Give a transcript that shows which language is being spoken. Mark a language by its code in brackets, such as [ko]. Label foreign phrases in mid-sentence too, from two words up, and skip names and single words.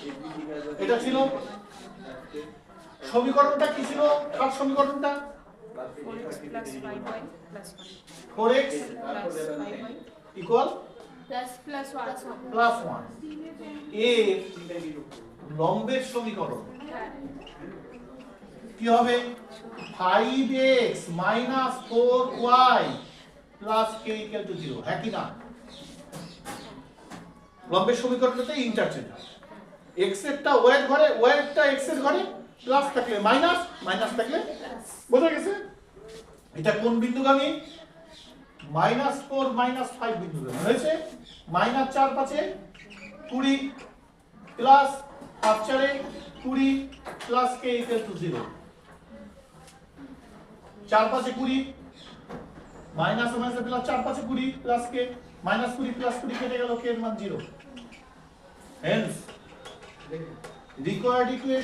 [bn] এটা ছিল সমীকরণটা কি ছিল? কার সমীকরণটা? [en] 4x plus 5y plus 1 4x plus 5y ইকুয়াল plus 1 [bn] প্লাস 1 এর লম্বের সমীকরণ কি হবে [en] 5x minus 4y plus k equal to 0 [bn] হ্যাঁ কি না লম্বের সমীকরণটাতে ইন্টারচেঞ্জ x এরটা y এর ঘরে y এরটা x এর ঘরে প্লাস থাকলে মাইনাস মাইনাস থাকলে বোঝা গেছে এটা কোন বিন্দুগামী -4 -5 বিন্দুগামী হয়েছে -4 5 20 প্লাস 5 4 20 প্লাস [en] k equal to 0 [bn] 4 5 20 [en] minus minus plus [bn] 4 5 20 প্লাস k -20 প্লাস 20 কেটে গেল k এর মান 0 [en] hence required